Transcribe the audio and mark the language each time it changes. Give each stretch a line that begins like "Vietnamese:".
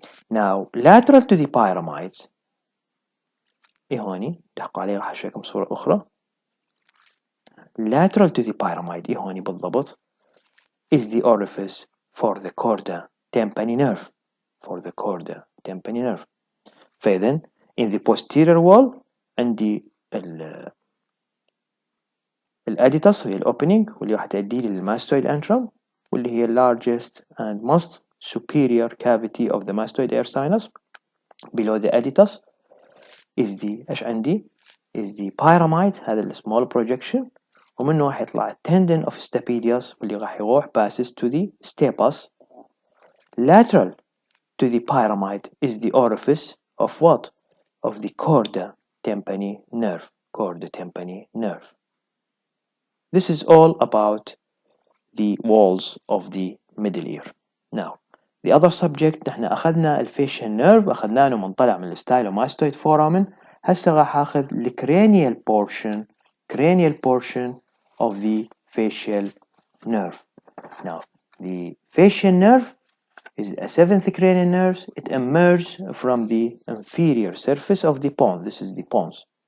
Arabic: Now lateral to the pyramids هوني دقوا عليه راح اشوفكم صورة أخرى.
English: Lateral to the pyramid هوني بالضبط is the orifice for the chorda tympani nerve. For the chorda tympani nerve. فإذن in the posterior wall عندي الاديتاس وهي الاوبننج واللي راح تؤدي لي للماستويد انترم واللي هي largest and most superior cavity of the mastoid air sinus. Below the aditas is the ايش عندي is the pyramid هذا ال small projection ومنه راح يطلع tendon of stapedius واللي راح يروح passes to the stapes. Lateral to the pyramid is the orifice of what? Of the chorda tympani nerve. Chorda tympani nerve. This is all about the walls of the middle ear.
Arabic: Now, the other subject نحن أخذنا الفيشيال نيرف أخذناه منطلع من الستايلوماستويد فورامن. هسه راح أخذ الكرانيال portion of the facial nerve.
English: Now, the facial nerve is a seventh cranial nerve. It emerges from the inferior surface of the pons. This is the pons.